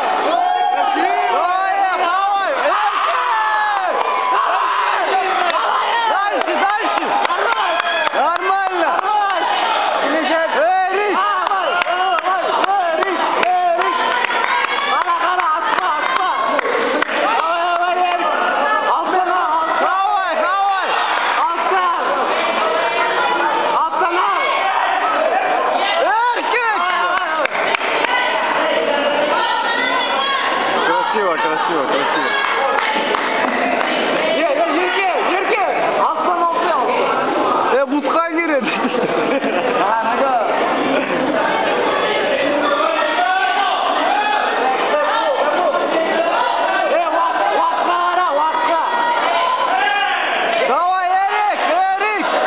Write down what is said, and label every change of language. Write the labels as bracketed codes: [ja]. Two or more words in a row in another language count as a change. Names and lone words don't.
[ru] Давай, давай, Эрик! Дальше, дальше! Нормально! Эрик! Эрик! Эрик! [kk] Қара, қара, атма, атма! [ru] Давай, давай, Эрик! [kk] Алтын ал! [ru] Давай, давай! [kk] Алтын! Алтын ал! [ru] Красиво, красиво, красиво. [kk] Ерке! Аспан алты. Бутқа кіреді. Уақытқа қара, уақытқа. [ru] Давай, Эрик, Эрик.